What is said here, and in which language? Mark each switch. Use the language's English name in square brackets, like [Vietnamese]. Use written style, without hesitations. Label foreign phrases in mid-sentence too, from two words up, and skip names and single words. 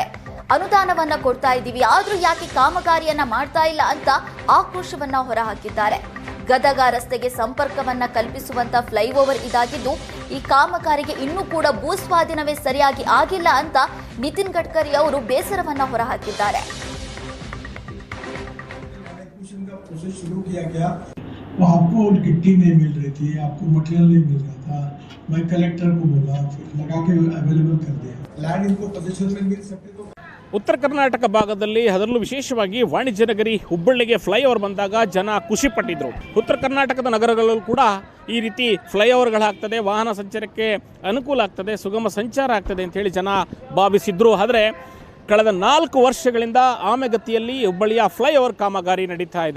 [Kannada] ಅನುದಾನವನ್ನ ಕೊಡ್ತಾ ಇದ್ದೀವಿ, ಆದ್ರೂ ಯಾಕೆ ಕಾಮಗಾರಿಯನ್ನ ಮಾಡ್ತಾ ಇಲ್ಲ ಅಂತ ಆಕ್ರೋಶವನ್ನ ಹೊರಹಾಕಿದ್ದಾರೆ. ಗದಗ ರಸ್ತೆಗೆ ಸಂಪರ್ಕವನ್ನ ಕಲ್ಪಿಸುವಂತ ಫ್ಲೈಓವರ್ ಇದಾಗಿದ್ದು ಈ ಕಾಮಗಾರಿಗೆ ಇನ್ನೂ ಕೂಡ ಭೂಸ್ವಾಧೀನವೇ ಸರಿಯಾಗಿ ಆಗಿಲ್ಲ ಅಂತ ನಿತಿನ್ ಗಡ್ಕರಿ ಅವರು ಬೇಸರವನ್ನ ಹೊರಹಾಕಿದ್ದಾರೆ. [Hindi] शुरू किया गया वो आपको गिट्टी नहीं मिल रही थी, आपको मटेरियल नहीं मिल रहा था. मैं कलेक्टर को बोला, फिर लगा के अवेलेबल कर दिया. लैंड इनको पोजीशन में मिल सकते तो [Kannada] ಉತ್ತರ ಕರ್ನಾಟಕ ಭಾಗದಲ್ಲಿ ಅದರಲ್ಲೂ ವಿಶೇಷವಾಗಿ ವಾಣಿಜ್ಯ ನಗರಿ ಹುಬ್ಬಳ್ಳಿಗೆ ಫ್ಲೈಓವರ್ ಬಂದಾಗ ಜನ ಖುಷಿ ಪಟ್ಟಿದ್ರು. ಉತ್ತರ ಕರ್ನಾಟಕದ ನಗರಗಳಲ್ಲೂ ಕೂಡ ಈ ರೀತಿ ಫ್ಲೈಓವರ್ಗಳಾಗ್ತದೆ, ವಾಹನ ಸಂಚಾರಕ್ಕೆ ಅನುಕೂಲ ಆಗ್ತದೆ, ಸುಗಮ ಸಂಚಾರ ಆಗ್ತದೆ ಅಂತೇಳಿ ಜನ ಭಾವಿಸಿದ್ರು. ಆದರೆ ಕಳೆದ 4 ವರ್ಷಗಳಿಂದ ಆಮೆಗತಿಯಲ್ಲಿ ಹುಬ್ಬಳ್ಳಿಯ ಫ್ಲೈಓವರ್ ಕಾಮಗಾರಿ ನಡೀತಾ ಇದೆ.